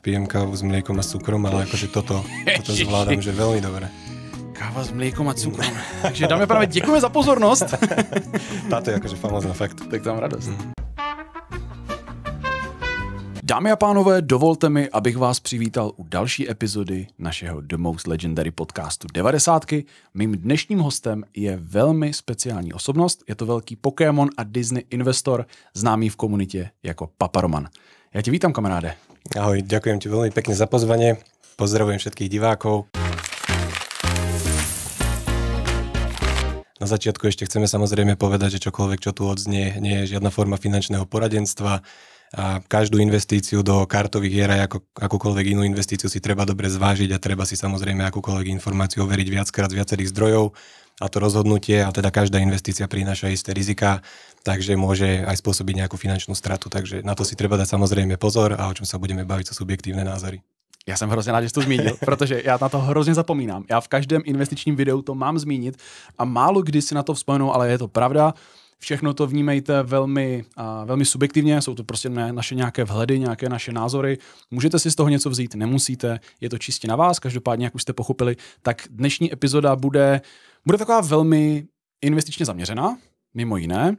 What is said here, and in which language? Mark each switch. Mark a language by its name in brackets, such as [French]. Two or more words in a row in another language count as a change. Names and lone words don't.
[Slovak] pijem kávu s mliekom a s cukrom, ale akože toto zvládam, že veľmi dobre. Káva s mliekom a cukrom. [Czech] Takže dámy a pánové, děkujeme za pozornost. [Slovak] Táto je akože famózna, fakt. [Czech] Tak to mám radost. Dámy a pánové, dovolte mi, abych vás přivítal u další epizody našeho The Most Legendary podcastu 90. Mým dnešním hostem je velmi speciální osobnost, je to velký Pokémon a Disney investor, známý v komunitě jako Papa Roman. Já tě vítám, kamaráde. [Slovak] Ahoj, ďakujem ti veľmi pekne za pozvanie, pozdravujem všetkých divákov. Na začiatku ešte chceme samozrejme povedať, že čokoľvek, čo tu odznie, nie je žiadna forma finančného poradenstva a každú investíciu do kartových hier aj akúkoľvek inú investíciu si treba dobre zvážiť a treba si samozrejme akúkoľvek informáciu overiť viackrát z viacerých zdrojov a to rozhodnutie a teda každá investícia prináša isté rizika, takže môže aj spôsobiť nejakú finančnú stratu, takže na to si treba dať samozrejme pozor a o čom sa budeme baviť sú subjektívne názory. [Czech] Já jsem hrozně rád, že jsi to zmínil, protože já na to hrozně zapomínám. Já v každém investičním videu to mám zmínit a málo kdy si na to vzpomenu, ale je to pravda. Všechno to vnímejte velmi subjektivně, jsou to prostě naše nějaké vhledy, nějaké naše názory. Můžete si z toho něco vzít, nemusíte, je to čistě na vás, každopádně, jak už jste pochopili, tak dnešní epizoda bude taková velmi investičně zaměřená, mimo jiné.